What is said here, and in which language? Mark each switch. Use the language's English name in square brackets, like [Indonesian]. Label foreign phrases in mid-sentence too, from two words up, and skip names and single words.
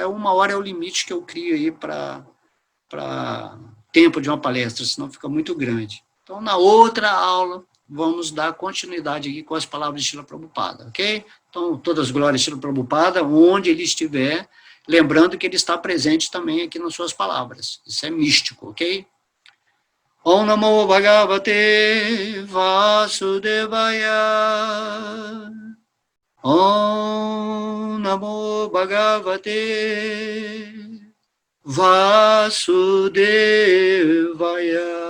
[Portuguese] 1 hora é o limite que eu crio aí para tempo de uma palestra, senão fica muito grande. Então, na outra aula, vamos dar continuidade aqui com as palavras de Srila Prabhupada, ok? Então, todas as glórias de Srila Prabhupada, onde ele estiver, lembrando que ele está presente também aqui nas suas palavras. Isso é místico, ok? [Sanskrit] ॐ नमो भगवते वासुदेवाय. ॐ नमो भगवते वासुदेवाय.